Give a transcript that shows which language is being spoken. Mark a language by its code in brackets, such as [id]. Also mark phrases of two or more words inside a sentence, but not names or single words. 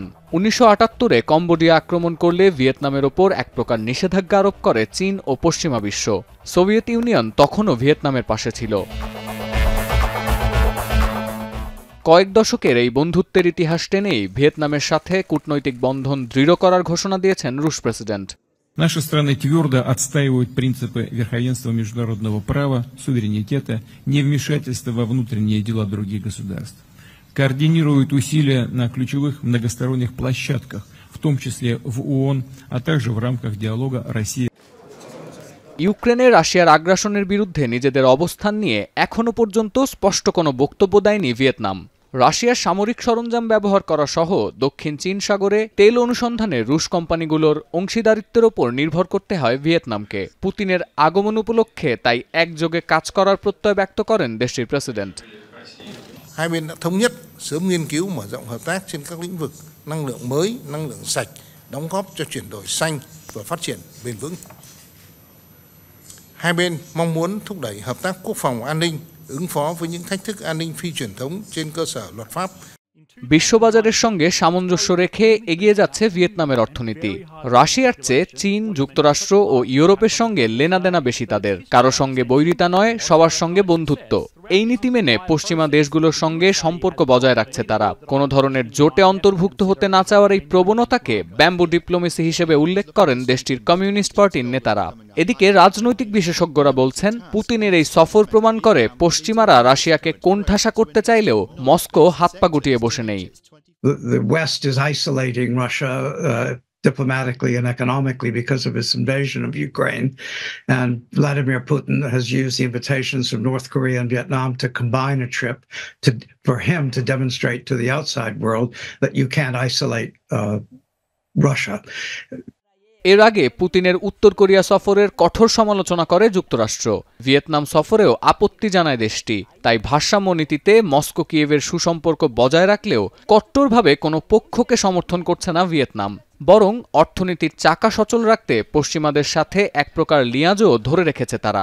[bn] 1978-এ কম্বোডিয়া আক্রমণ করলে ভিয়েতনামের ওপর এক প্রকার নিষেধাজ্ঞা আরোপ করে চীন ও পশ্চিমা বিশ্ব। সোভিয়েত ইউনিয়ন তখনও ভিয়েতনামের পাশে ছিল। কয়েক দশকের এই বন্ধুত্বের ইতিহাস টেনেই ভিয়েতনামের সাথে কূটনৈতিক বন্ধন দৃঢ় করার ঘোষণা দিয়েছেন রুশ প্রেসিডেন্ট। [ru] Наши страны твердо отстаивают принципы верховенства международного права, суверенитета, невмешательства во внутренние дела других государств. Координируют усилия на ключевых многосторонних площадках, в том числе в ООН, а также в рамках диалога России. [bn] ইউক্রেনে রাশিয়ার আগ্রাসনের বিরুদ্ধে নিজেদের অবস্থান নিয়ে এখনও পর্যন্ত স্পষ্ট কোনো বক্তব্য দেয়নি ভিয়েতনাম। রাশিয়ার সামরিক সরঞ্জাম ব্যবহার করা সহ দক্ষিণ চীন সাগরে তেল অনুসন্ধানে রুশ কোম্পানিগুলোর অংশীদারিত্বের ওপর নির্ভর করতে হয় ভিয়েতনামকে। পুতিনের আগমন উপলক্ষে তাই একযোগে কাজ করার প্রত্যয় ব্যক্ত করেন দেশটির প্রেসিডেন্ট। [vi] Hai bên đã thống nhất sớm nghiên cứu mở rộng hợp tác trên các lĩnh vực năng lượng mới, năng lượng sạch, đóng góp cho chuyển đổi xanh và phát triển bền vững. Hai bên mong muốn thúc đẩy hợp tác quốc phòng an ninh, ứng phó với những thách thức an ninh phi truyền thống trên cơ sở luật pháp. [bn] বিশ্ববাজারের সঙ্গে সামঞ্জস্য রেখে এগিয়ে যাচ্ছে ভিয়েতনামের অর্থনীতি। রাশিয়ার চেয়ে চীন, যুক্তরাষ্ট্র ও ইউরোপের সঙ্গে লেনাদেনা বেশি তাদের। কারো সঙ্গে বৈরিতা নয়, সবার সঙ্গে বন্ধুত্ব। এই নীতি মেনে পশ্চিমা দেশগুলোর সঙ্গে সম্পর্ক বজায় রাখছে তারা। কোনো ধরনের জোটে অন্তর্ভুক্ত হতে না চাওয়ার এই প্রবণতাকে [en] bamboo diplomacy [bn] হিসেবে উল্লেখ করেন দেশটির কমিউনিস্ট পার্টির নেতারা। এদিকে রাজনৈতিক বিশেষজ্ঞরা বলছেন, পুতিনের এই সফর প্রমাণ করে পশ্চিমারা রাশিয়াকে কোণঠাসা করতে চাইলেও মস্কো হাত পা গুটিয়ে বসে নেই। [en] The West is isolating Russia diplomatically and economically because of its invasion of Ukraine, and Vladimir Putin has used the invitations from North Korea and Vietnam to combine a trip for him to demonstrate to the outside world that you can't isolate Russia. [bn] এর আগে পুতিনের উত্তর কোরিয়া সফরের কঠোর সমালোচনা করে যুক্তরাষ্ট্র। ভিয়েতনাম সফরেও আপত্তি জানায় দেশটি। তাই ভারসাম্য নীতিতে মস্কো কিয়েভের সুসম্পর্ক বজায় রাখলেও কট্টরভাবে কোনো পক্ষকে সমর্থন করছে না ভিয়েতনাম। বরং অর্থনীতির চাকা সচল রাখতে পশ্চিমাদের সাথে এক প্রকার লিয়াজও ধরে রেখেছে তারা।